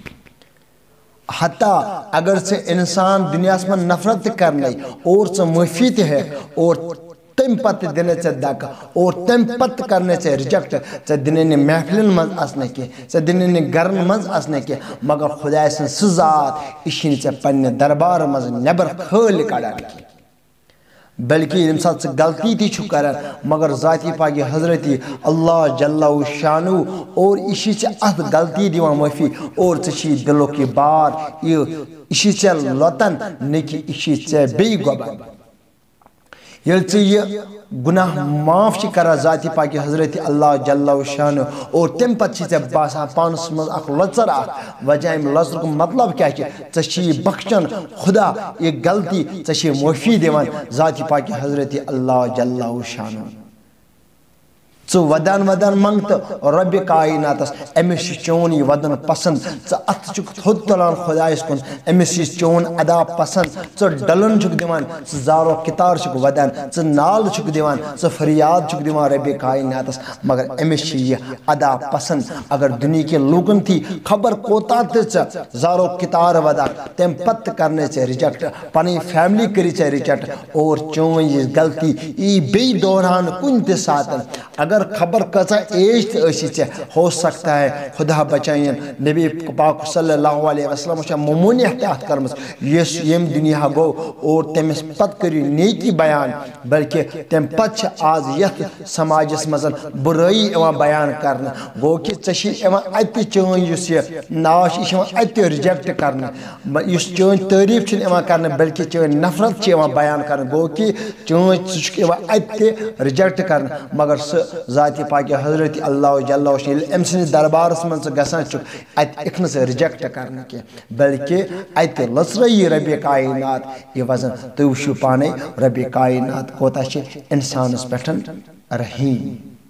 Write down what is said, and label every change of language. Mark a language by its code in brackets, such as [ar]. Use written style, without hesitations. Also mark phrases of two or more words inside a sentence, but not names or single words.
[ks] حتیٰ اگر ژےٚ انسان دنیاہس منٛز نفرت تہِ کرنَے اور ژٕ معٲفی تہِ ہٮ۪کھ اور تمہِ پتہٕ دِنے ژےٚ دکہٕ اور تمہِ پتہٕ کرنے ژےٚ رِجیکٹ ژےٚ دِنے نہٕ محفلن منٛز اژنہٕ کینٛہہ ژےٚ دِنے نہٕ گرن منٛز اژنہٕ کینٛہہ مگر خۄداے سٕنٛز سُہ ذات یہِ چھِنہٕ ژےٚ پننہِ دربارٕ منٛز نٮ۪بر کھٲلۍ کڑان کینٛہہ بلکہ ییٚمہِ ساتہٕ ژٕ غلطی تہِ چھُکھ کران مگر ذاتی پاکی حضرت [ar] اللہ جل شانو [ks] اور یہِ چھِ ژےٚ اتھ غلطی دِوان معٲفی اور ژےٚ چھِ دلُک یہِ بار یہِ چھِ ژےٚ لۄتان نہ کہِ یہِ چھِ ژےٚ بیٚیہِ گۄبان ییٚلہِ ژٕ یہِ گُناہ معاف چھِ کران ذاتی پاکی حضرت [ar] اللہ جل شانو [ks] اور تمہِ پتہٕ چھِ ژےٚ باسان پانس منٛز اکھ لۄژر اکھ وجہ امہِ لۄژرُک مطلب کیاہ چھِ ژےٚ چھِ یہِ بخشان خدا یہِ غلطی ژےٚ چھِ معٲفی دِوان ذاتی پاکی حضرت [ar] اللہ جل شانو [ks] ژٕ ودان منٛگ تہٕ رۄبِ کایناتس أمِس چھُ چون یہِ ودُن پسنٛد ژٕ اتھٕ چھُکھ تھوٚد تُلان خۄدایس کُن أمِس چھِ چون ادا پسنٛد ژٕ ڈلُن چھُکھ دِوان ژٕ زارو کِتار چھُکھ ودان ژٕ نالہٕ چھُکھ دِوان ژٕ فریاد چھُکھ دِوان رۄبِ کایناتس مگر أمِس چھِ یہِ ادا پسنٛد اگر دُنہِکٮ۪ن لوٗکن تھی خبر کوتاہ تہِ ژٕ زارو کِتار ودان تمہِ پتہٕ تہِ کرنے ژےٚ رِجیکٹ پنٕنۍ فیملی کٔری ژےٚ رِجیکٹ اور چون یہِ غلطی یی بیٚیہِ دوران کُنہِ تہِ ساتہٕ اگر خبر کۭژاہ ایج تہِ ٲسی ژےٚ ہو [ur] سکتا ہے [ks] خدا بچٲیِن نبی پاک [ar] صلی اللہ علیہ وسلم [ks] چھےٚ مموٗنیت تہِ اتھ کٔرمٕژ یُس ییٚمہِ دُنیا گوٚو اور تٔمِس پتہٕ کٔرِو نیکی بیان بلکہ تمہِ پتہٕ چھِ آز یتھ سماجس منٛز بُرٲیی یِوان بیان کرنہٕ گوٚو کہِ ژےٚ چھِ یِوان اَتہِ چٲنۍ یُس یہِ ناو چھِ یہِ چھِ یِوان اَتہِ رِجیکٹ کرنہٕ یُس چٲنۍ تعریٖف چھِنہٕ یِوان کرنہٕ بلکہ چٲنۍ نفرت چھِ یِوان بیان کرنہٕ گوٚو کہِ چٲنۍ ژٕ چھُکھ یِوان اَتہِ تہِ رِجیکٹ کرنہٕ مگر سُہ ذاتی پاکی حضرت [ar] اللہ جل [ks] ییٚلہِ أمۍ سٕنٛدِس دربارس منٛز ژٕ گژھان چھُکھ اتہِ یِکھ نہٕ ژٕ رِجیکٹ کرنہٕ کینٛہہ بلکہ اتہِ لٔژرٲیی ربِ کاینات یہِ وزن تُہۍ وٕچھِو پانے ربِ کاینات کوتاہ چھِ انسانس پٮ۪ٹھ رحیٖم